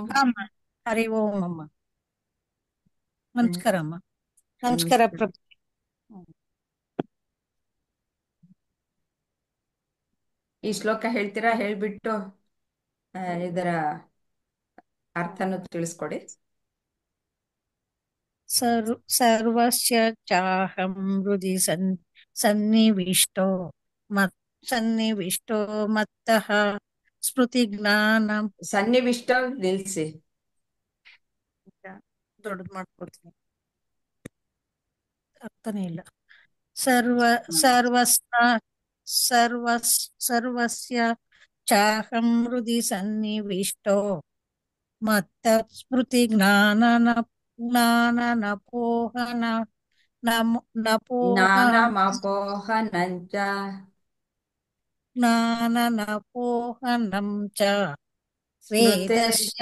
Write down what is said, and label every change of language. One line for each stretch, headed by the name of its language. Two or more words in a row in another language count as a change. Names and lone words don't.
Kannada: ಅಮ್ಮ
Sanskrit: ಹರಿ ಓಂ
Kannada: ಅಮ್ಮ. ನಮಸ್ಕಾರ ಅಮ್ಮ. ನಮಸ್ಕಾರ ನಮಸ್ಕಾರ. ಪ್ರಭು. ಈ ಶ್ಲೋಕ ಹೇಳ್ತೀರಾ? ಹೇಳ್ಬಿಟ್ಟು ಇದರ ಅರ್ಥನು ತಿಳಿಸ್ಕೊಡಿ.
Sanskrit: ಸರ್ವಸ್ಯ ಚಾಹಂ ಹೃದಿ ಸನ್ನಿವಿಷ್ಟೋ ಸನ್ನಿವಿಷ್ಟೋ ಮತ್ತಃ ಸ್ಮೃತಿ ಜ್ಞಾನ.
Kannada: ಸನ್ನಿವಿಷ್ಟ ನಿಲ್ಸಿ, ದೊಡ್ಡದು ಮಾಡ್ಕೊಡ್ತೀನಿ, ಅರ್ಥನೇ ಇಲ್ಲ.
Sanskrit: ಸರ್ವಸ್ಯ ಚಾಹಂ ಹೃದಿ ಸನ್ನಿವಿಷ್ಟೋ ಮತ್ತ ಸ್ಮೃತಿ ಜ್ಞಾನನಪೋಹನ ಜ್ಞಾನಮಪೋಹನಂಚ ಜ್ಞಾನನಪೋಹನಂ ಚ ವೇದಸ್ಯ